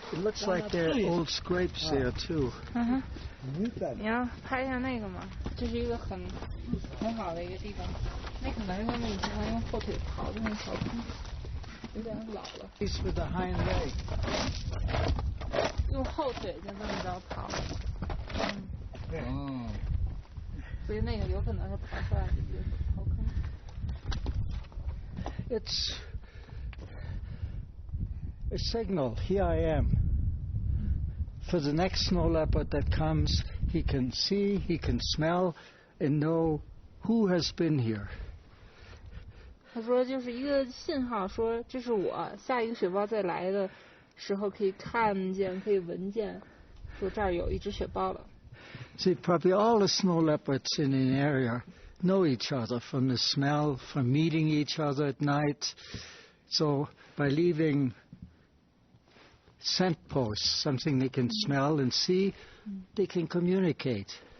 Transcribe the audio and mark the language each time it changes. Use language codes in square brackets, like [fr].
[en] It looks like there are old scrapes there too. [zh] 你要拍一下那个吗？这是一个很好的一个地方。那可能是他们以前还用后腿刨的那小坑，有点老了。 [en] Piece with the hind leg. [zh] 用后腿就这么着刨。所以那个有可能是刨出来的一个刨坑。 [en] It's a signal. Here I am. For the next snow leopard that comes, he can see, he can smell, and know who has been here. [zh] 他说就是一个信号，说这是我，下一个雪豹再来的时候可以看见，可以闻见，说这儿有一只雪豹了。 [en] See, probably all the snow leopards in an area know each other from the smell, from meeting each other at night. So by leaving scent posts, something they can smell and see, they can communicate.